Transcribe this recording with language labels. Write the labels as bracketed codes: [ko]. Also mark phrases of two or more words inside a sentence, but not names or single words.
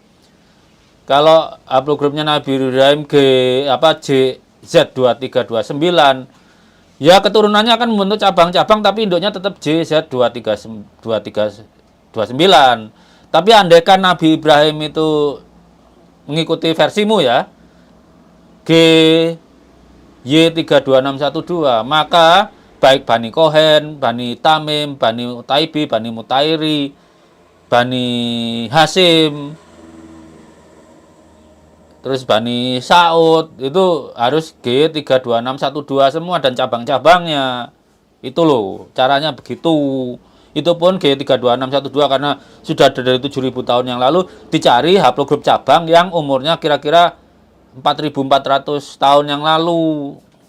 [id] Kalau haplogrupnya Nabi Ibrahim JZ2329, ya keturunannya akan membentuk cabang-cabang, tapi induknya tetap JZ2329. Tapi andaikan Nabi Ibrahim itu mengikuti versimu ya, GY32612, maka baik Bani Kohen, Bani Tamim, Bani Utaibi, Bani Mutairi, Bani Hasim, terus Bani Saud, itu harus GY32612 semua dan cabang-cabangnya. Itu loh, caranya begitu. Itu pun GY32612 karena sudah ada dari 7.000 tahun yang lalu, dicari haplogrup cabang yang umurnya kira-kira 4.400 tahun yang lalu.